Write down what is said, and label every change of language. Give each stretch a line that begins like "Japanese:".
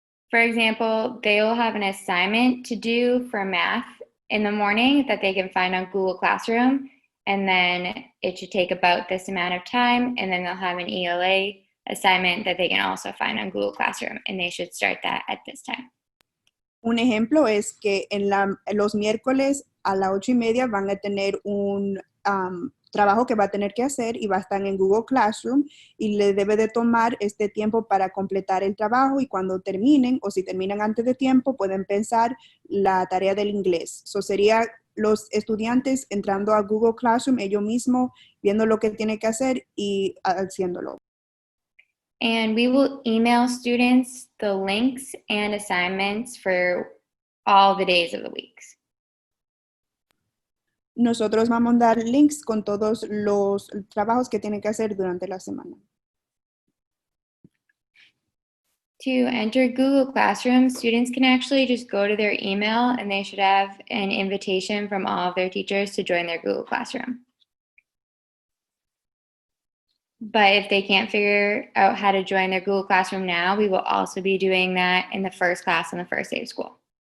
English: For example, they will have an assignment to do for math in the morning that they can find on Google Classroom, and then it should take about this amount of time, and then they'll have an ELA assignment that they can also find on Google Classroom, and they should start that at this time.
Spanish: Un ejemplo es que los miércoles a las 8:30 van a tener un trabajo que va a tener que hacer y va a estar en Google Classroom y le debe de tomar este tiempo para completar el trabajo y cuando terminen o si terminan antes de tiempo pueden pensar la tarea del inglés. Eso sería los estudiantes entrando a Google Classroom ellos mismos viendo lo que tienen que hacer y haciéndolo.
English: And we will email students the links and assignments for all the days of the weeks.
Spanish: Nosotros vamos a dar links con todos los trabajos que tienen que hacer durante la semana.
English: To enter Google Classroom, students can actually just go to their email and they should have an invitation from all of their teachers to join their Google Classroom. But if they can't figure out how to join their Google Classroom now, we will also be doing that in the first class on the first day of school.